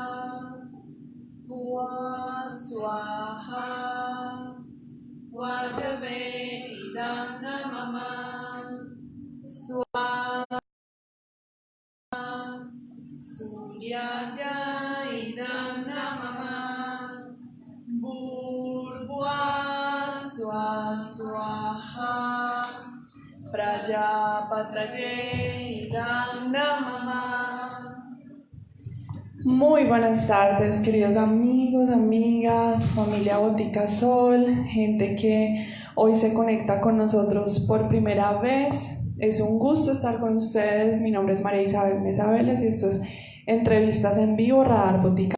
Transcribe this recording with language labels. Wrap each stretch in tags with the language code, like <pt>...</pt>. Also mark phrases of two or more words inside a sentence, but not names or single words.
<sa>Bhuswaha Vajabe Idam Namama Swaha Suryaya Idam Namama Bhurvua Swaha Prajapataye Idam Namama.</sa> <es>Muy buenas tardes, queridos amigos, amigas, familia Botica Sol, gente que hoy se conecta con nosotros por primera vez. Es un gusto estar con ustedes. Mi nombre es María Isabel Mesa Vélez y esto es Entrevistas en Vivo Radar Botica.</es>